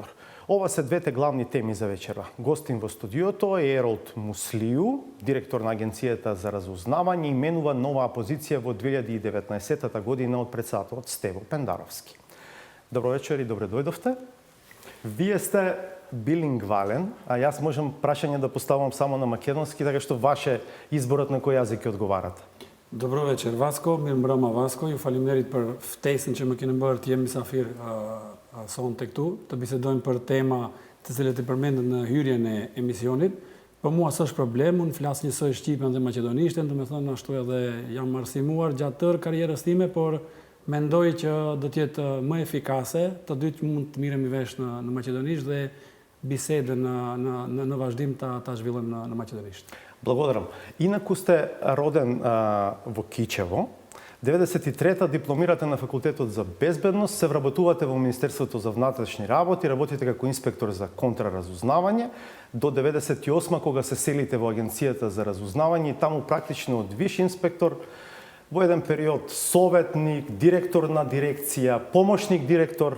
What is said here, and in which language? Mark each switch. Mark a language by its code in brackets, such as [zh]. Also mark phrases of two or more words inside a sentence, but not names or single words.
[mk] Ова се двете главни теми за вечера. Гостин во студиото е Еролд Муслију, директор на Агенцијата за разузнавање, именува новаа позиција во 2019 година од председателот Стево Пендаровски. Добро вечер и добре дојдовте. Вие сте билингвален, а јас можам прашање да поставам само на македонски, така што ваше изборот на кој јазик ќе одговарате. Добро вечер, Васко. [sq] Mirëmbrëma, Vasko. Ju faleminderit për ftesën që më keni bërë të jem mysafir sonte këtu, të bisedojmë për tema të cilët i përmendën në hyrjen e emisionit. Për mua s'është problem, unë flas njësoj shqipen dhe maqedonishtën, do të thonë ashtu edhe jam arsimuar gjatë tërë karrierës time, por mendoj që do të jetë më efikase, të dytë mund të miremi vesh në maqedonisht dhe bisedën në vazhdim ta zhvillojmë në maqedonisht. [mk] Благодарам. Инаку сте роден во Кичево. 93-та дипломирате на факултетот за безбедност, се вработувате во Министерството за внатрешни работи, работите како инспектор за контраразузнавање до 98 кога се селите во Агенцијата за разузнавање и таму практично од виш инспектор во еден период советник, директор на дирекција, помошник директор.